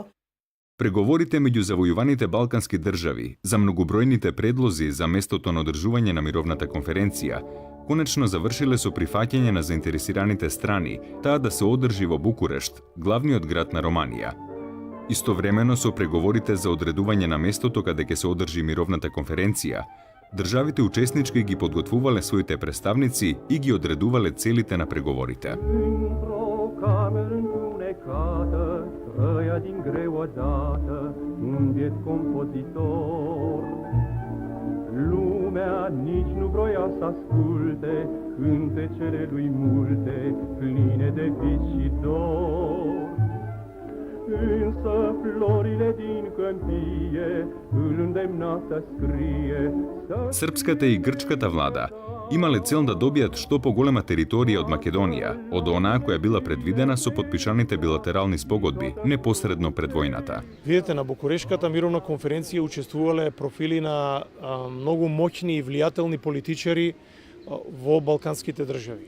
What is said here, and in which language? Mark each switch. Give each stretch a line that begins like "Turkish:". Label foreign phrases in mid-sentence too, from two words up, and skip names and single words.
Macedonian: Преговорите меѓу завојуваните балкански држави за многобројните предлози за местото на одржување на мировната конференција конечно завршиле со прифаќање на заинтересираните страни таа да се одржи во Букурешт, главниот град на Романија. Истовремено со преговорите за одредување на местото каде ќе се одржи мировната конференција, државите учеснички ги подготвувале своите представници и ги одредувале целите на преговорите.
Romanian: Lumea nici nu vroia să asculte cântecele lui multe, pline de vis și dor. Însă florile din câmpie îl îndemna să scrie.
Macedonian: Српската и грчката влада имале цел да добијат што поголема територија од Македонија, од онаа која била предвидена со подпишаните билатерални спогодби непосредно пред војната. Видете, на Букурешката мировна конференција учествувале профили на многу моќни и влијателни политичари во балканските држави.